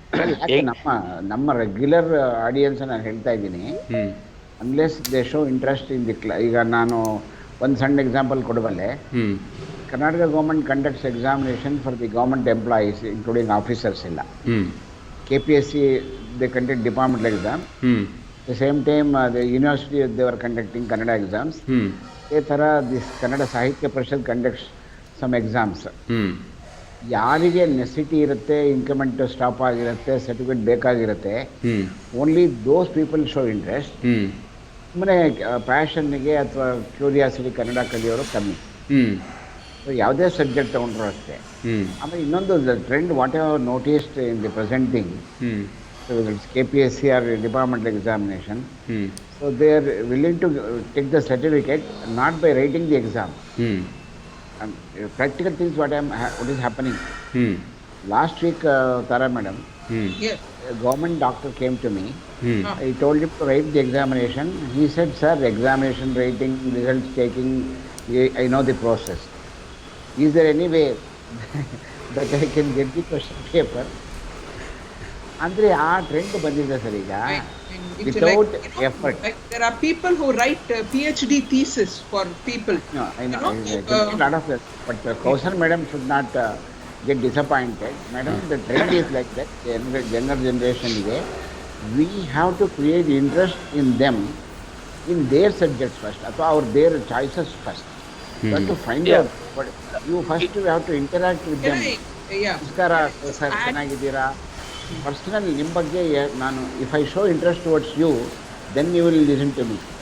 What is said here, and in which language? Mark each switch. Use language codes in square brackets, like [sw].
[kn] ಯಾಕೆ ನಮ್ಮ regular audience ನಾನು ಹೇಳ್ತಾ ಇದ್ದೀನಿ, [en] unless they show interest in the [kn] ಈಗ ನಾನು ಒಂದು ಸಣ್ಣ example ಕೊಡಬಲ್ಲೆ. [en] Karnataka government conducts examination for the government employees including officers ಎಲ್ಲ. KPSC they conduct departmental exam. The same time the university they were conducting Kannada exams. [kn] ಅದೇ ಥರ [en] This Kannada Sahitya Parishat conducts some exams. [kn] ಯಾರಿಗೆ necessity ಇರುತ್ತೆ, increment stop ಆಗಿರುತ್ತೆ, certificate ಬೇಕಾಗಿರುತ್ತೆ, [en] Only those people show interest. [kn] ಸುಮ್ಮನೆ ಪ್ಯಾಷನ್ನಿಗೆ ಅಥವಾ curiosity Kannada ಕಲಿಯೋರು ಕಮ್ಮಿ. ಸೊ ಯಾವುದೇ ಸಬ್ಜೆಕ್ಟ್ ತೊಗೊಂಡ್ರು ಅಷ್ಟೇ. ಆಮೇಲೆ ಇನ್ನೊಂದು trend [en] What have noticed in the presenting, it's KPSC are departmental examination. So they are willing to take the certificate not by writing the exam. And practical things what is happening. Last week Tara madam, a government doctor came to me. I told him to write the examination. He said, sir, examination writing, results taking, I know the process. Is there any way that I can get the question paper? [kn] ಅಂದರೆ ಆ trend ಬಂದಿದೆ sir ಈಗ. [en] Without effort. Like there are people who write PhD thesis for people. No, I know. A lot of that. But Kausar madam should not get disappointed. Madam, the trend is like that. Younger generation ಇದೆ, we have to create interest in them in their subjects first, or their choices first. You have to find Yeah. out what you first you have to interact with them. Yeah. [kn] ನಮಸ್ಕಾರ [en] Just [kn] sir, [en] add- [kn] ಚೆನ್ನಾಗಿದ್ದೀರಾ? Personal ನಿಮ್ಮ ಬಗ್ಗೆ ನಾನು [en] If I show interest towards you, then you will listen to me.